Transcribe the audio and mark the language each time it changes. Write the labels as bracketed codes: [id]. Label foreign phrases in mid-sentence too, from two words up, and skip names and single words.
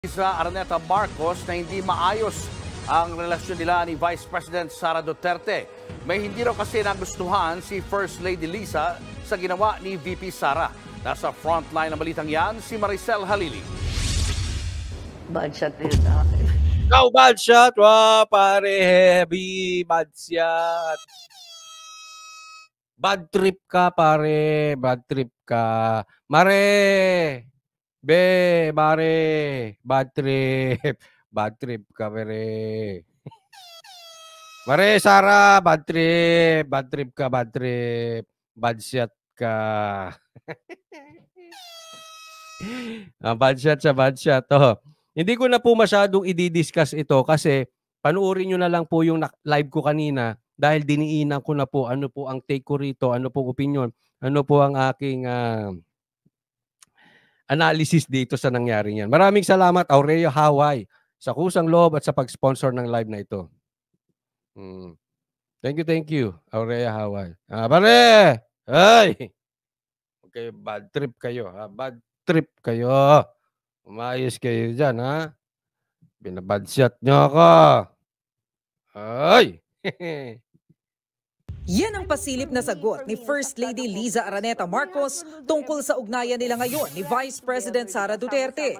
[tl] Liza Araneta Marcos na hindi maayos ang relasyon nila ni Vice President Sara Duterte. May hindi raw kasi nagustuhan si First Lady Liza sa ginawa ni VP Sara. Nasa frontline ng balitang yan, si Maricel Halili. [en] Bad shot [tl] na yun akin. Ikaw, [en] bad shot. Wow, pare, heavy. Bad shot. Bad trip [tl] ka, pare. [en] Bad trip [tl] ka. Mare. Be, mare. [en] Bad trip. Bad trip [tl] ka, pare. [en] Mare, Sara. Bad trip. Bad trip ka, bad trip. Bad shot ka. Bad shot sa bad shot. Oh. [tl] Hindi ko na po masyadong i-discuss ito kasi panuorin nyo na lang po yung live ko kanina dahil diniinan ko na po ano po ang take ko rito, ano po opinion, ano po ang aking analysis dito sa nangyari niyan. Maraming salamat, Aureo Hawaii, sa kusang loob at sa pag-sponsor ng live na ito. [en] Thank you, Aureo Hawaii. [tl] Pare! Ay! [en] Okay, bad trip [tl] kayo. [en] Bad trip [tl] kayo. Umayos kayo dyan, ha? Binabad shot nyo ako. Ay! Yan ang pasilip na sagot ni First Lady Liza Araneta Marcos tungkol sa ugnayan nila ngayon ni Vice President Sara Duterte.